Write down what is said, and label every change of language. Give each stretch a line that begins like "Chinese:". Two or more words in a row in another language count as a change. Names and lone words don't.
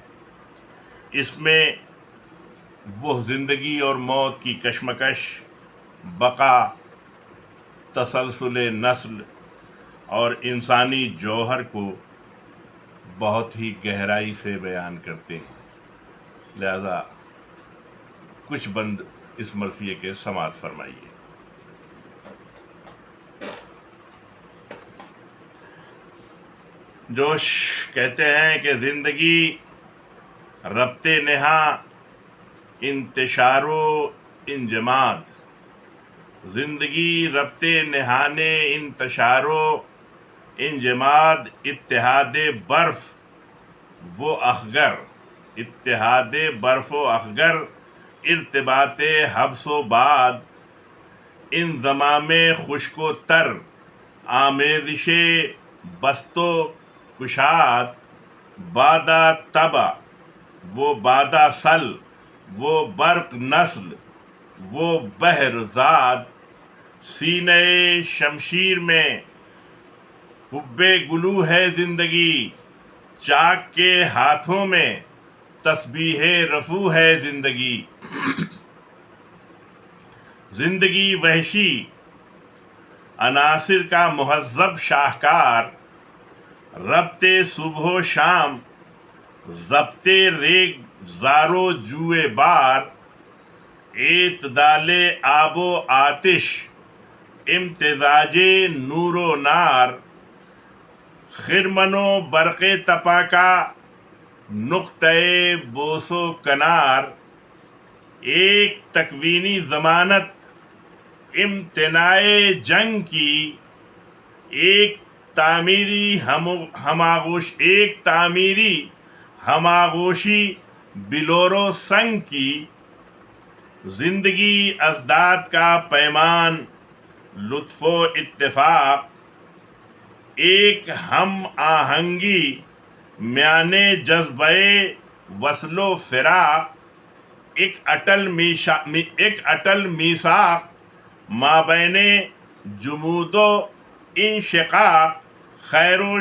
Urdu: اس میں وہ زندگی اور موت کی کشمکش، بقا، تسلسل نسل اور انسانی جوہر کو بہت ہی گہرائی سے بیان کرتے ہیں، لہذا کچھ بند اس مرثیے کے سماعت فرمائیے۔ جوش کہتے ہیں کہ زندگی ربط نہاں انتشار و انجماد، زندگی ربط نہانے انتشار و انجماد، اتحاد برف و اخگر، اتحاد برف و اخگر، ارتباط حبس و باد، انضمام خشک و تر، آمیزش بست و کشاد، بادہ تبا وہ بادہ سل، وہ برق نسل، وہ بحر زاد، سینہ شمشیر میں حب گلو ہے زندگی، چاک کے ہاتھوں میں تسبیح رفو ہے زندگی۔ زندگی وحشی عناصر کا مہذب شاہکار، ربط صبح و شام، ضبط ریگ زار و جوئے بار، اعتدال آب و آتش، امتزاج نور و نار، خرمن و برق تپاں کا نقطۂ بوس و کنار، ایک تکوینی ضمانت امتناع جنگ کی، ایک تعمیری ہماغوشی بلور و سنگ کی، زندگی ازداد کا پیمان لطف و اتفاق، ایک ہم آہنگی میان جذبہ وصل و فراق، ایک اٹل میثاق مابین جمود و انشقاق، خیر و